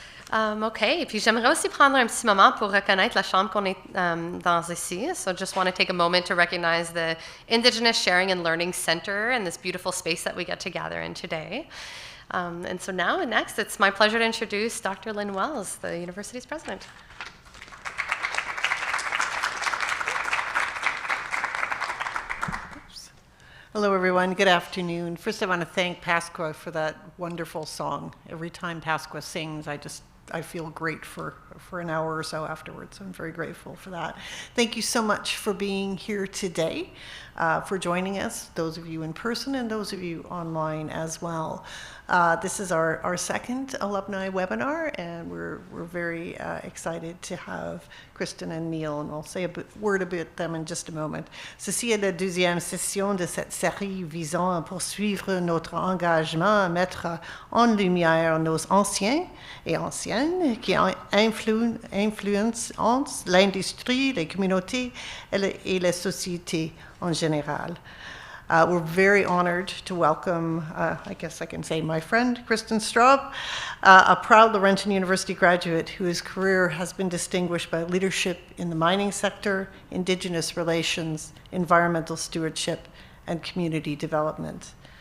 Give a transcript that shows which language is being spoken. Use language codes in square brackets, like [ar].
[fr] OK, puis j'aimerais aussi prendre un petit moment pour reconnaître la chambre qu'on est dans ici. [en] So just want to take a moment to recognize the Indigenous Sharing and Learning Center and this beautiful space that we get to gather in today. And so now and next, it's my pleasure to introduce Dr. Lynn Wells, the university's president. Hello, everyone. Good afternoon. First, I want to thank Pasqua for that wonderful song. Every time Pasqua sings, I feel great for an hour or so afterwards. I'm very grateful for that. Thank you so much for being here today, for joining us, those of you in person and those of you online as well. This is our second alumni webinar, and we're very excited to have Kristan and Neil, and I'll say a word about them in just a moment. [fr] Ceci est la deuxième session de cette série visant à poursuivre notre engagement à mettre en lumière nos anciens et anciennes qui influencent l'industrie, les communautés et la société en général. [en] We're very honored to welcome, I guess I can say, my friend, Kristan Straub, a proud Laurentian University graduate whose career has been distinguished by leadership in the mining sector, Indigenous relations, environmental stewardship, and community development.